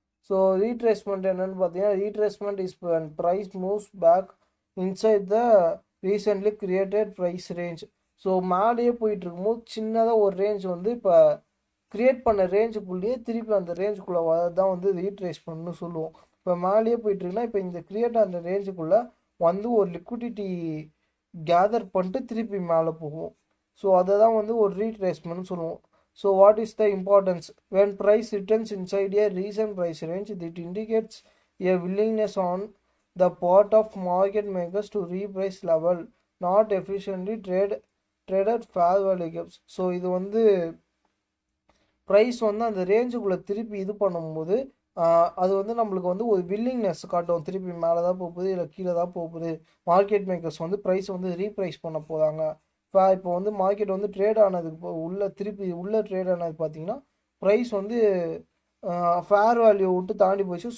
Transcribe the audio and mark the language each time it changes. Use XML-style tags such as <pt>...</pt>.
<en>so retracement</en> <ta>என்னென்னு பார்த்தீங்கன்னா</ta> <en>Retracement is when price moves back inside the recently created price range.</en> <ta>So மேலேயே போயிட்டு இருக்கும்போது சின்னதாக ஒரு ரேஞ்ச் வந்து இப்போ க்ரியேட் பண்ண ரேஞ்சுக்குள்ளேயே திருப்பி அந்த ரேஞ்சுக்குள்ளே வரதான் வந்து ரீட்ரேஸ்மெண்ட்னு சொல்லுவோம். இப்போ மேலேயே போயிட்டுருக்குன்னா இப்போ இந்த க்ரியேட் அந்த ரேஞ்சுக்குள்ளே வந்து ஒரு லிக்விடிட்டி கேதர் பண்ணிட்டு திருப்பி மேலே போகும். ஸோ அதை தான் வந்து ஒரு ரீட்ரேஸ்மெண்ட்னு சொல்லுவோம்.</ta> <en>So what is the importance? when price returns inside a recent price range, it indicates a willingness on the part of market makers to reprice level, not efficiently traded fair value gaps.</en> <ta>So இது வந்து price வந்து அந்த ரேஞ்சுக்குள்ளே திருப்பி இது பண்ணும்போது அது வந்து நம்மளுக்கு வந்து ஒரு வில்லிங்னஸ் காட்டும், திருப்பி மேலே தான் போகுது இல்லை கீழே தான் போகுது. மார்க்கெட் மேக்கர்ஸ் வந்து ப்ரைஸ் வந்து ரீப்ரைஸ் பண்ண போகிறாங்க. இப்போ வந்து மார்க்கெட் வந்து ட்ரேட் ஆனதுக்கு திருப்பி உள்ளே ட்ரேட் ஆனது பார்த்தீங்கன்னா ப்ரைஸ் வந்து ஃபேர் வேல்யூ விட்டு தாண்டி போச்சு.</ta>